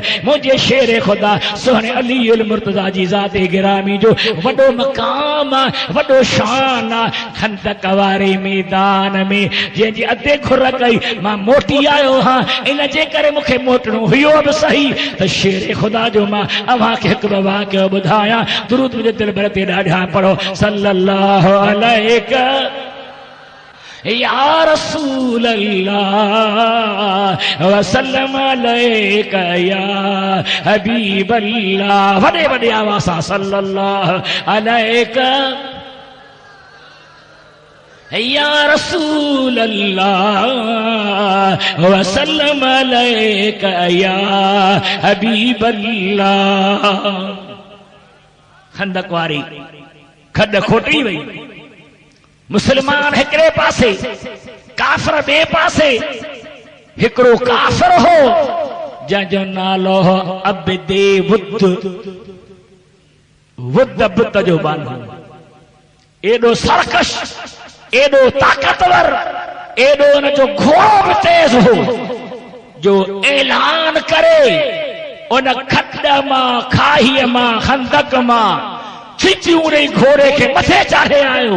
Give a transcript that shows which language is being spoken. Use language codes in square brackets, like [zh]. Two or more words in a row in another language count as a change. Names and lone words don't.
[sd] मुंहिंजे शेर ख़ुदा सुहिणे अली मुर्तज़ा जी ज़ाते गिरामी जो वॾो मक़ाम आहे, वॾो शान आहे। खंदक वारे मैदान में जंहिंजी अधे खुर कई मां मोटी आयो हां, इन जे करे मूंखे मोटणो हुयो बि सही त शेर ख़ुदा जो मां अव्हांखे हिकु ॿ वाक़ियो ॿुधायां। दुरूद मुंहिंजे दिलि भर ते ॾाढा पढ़ो। [ar] صلى الله عليك يا رسول الله وسلم عليك يا حبيب الله. [sd] वॾे वॾे आवाज़ सां [ar] صلى الله عليك يا رسول الله وسلم عليك يا حبيب الله. [sd] खंदक वारी खड खोटी वई, मुसलमान हिकिड़े पासे, काफ़िर ॿिए पासे। हिकिड़ो काफ़िर हो जंहिंजो नालो हो अब्दे वुद, वुद बुत जो बानो, एॾो सरकश, एॾो ताक़तवर, एॾो हुन जो घोड़ो बि तेज हो जो ऐलान करे उन खड मां, खाईअ मां, खंदक मां खिची उन घोड़े खे मथे चाढ़े आयो।